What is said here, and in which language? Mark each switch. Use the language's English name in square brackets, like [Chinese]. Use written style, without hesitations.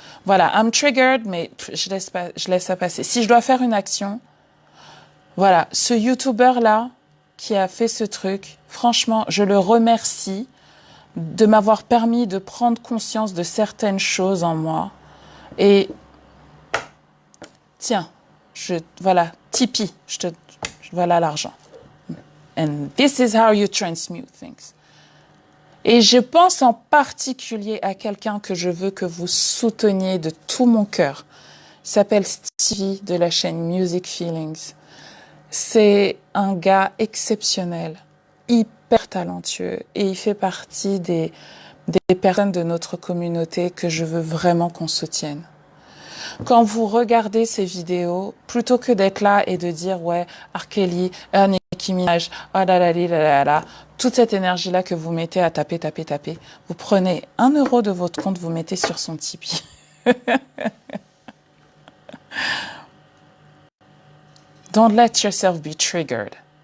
[French] Voilà, [English] I'm triggered, [French] mais je laisse ça passer. Si je dois faire une action, voilà, ce YouTuber-là qui a fait ce truc, franchement, je le remercie de m'avoir permis de prendre conscience de certaines choses en moi. Et tiens, voilà, Tipeee, voilà l'argent. [English] And this is how you transmute things. [French] Et je pense en particulier à quelqu'un que je veux que vous souteniez de tout mon cœur. Il s'appelle Stevie de la chaîne Music Feelings. C'est un gars exceptionnel, hyper talentueux et il fait partie des personnes de notre communauté que je veux vraiment qu'on soutienne. Quand vous regardez ces vidéos, plutôt que d'être là et de dire « Ouais, R. Kelly, Nicki Minaj, oh là là là là », toute cette énergie-là que vous mettez à taper, vous prenez 1 euro de votre compte, vous mettez sur son Tipeee. [English] Don't let yourself be triggered.